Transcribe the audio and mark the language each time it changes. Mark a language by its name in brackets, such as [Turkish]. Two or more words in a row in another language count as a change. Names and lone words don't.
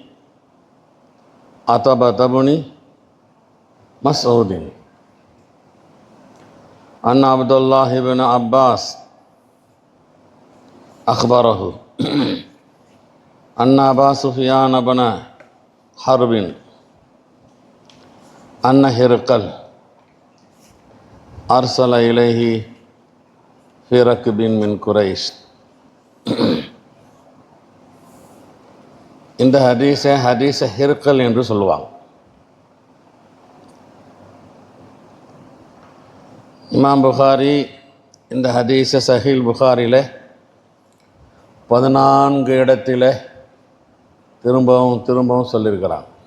[Arabic] عتبة بن مسعود أن عبد الله بن عباس أخبره أن أبا سفيان بن حرب أن هرقل أرسل إليه في ركب من قريش. [Tamil] இந்த ஹதீஸை ஹிர்கல் என்று சொல்லுவாங்க. இமாம் புகாரி இந்த ஹதீஸை சஹீல் புகாரியில் 14 இடத்துல திரும்பவும் சொல்லியிருக்கிறான்.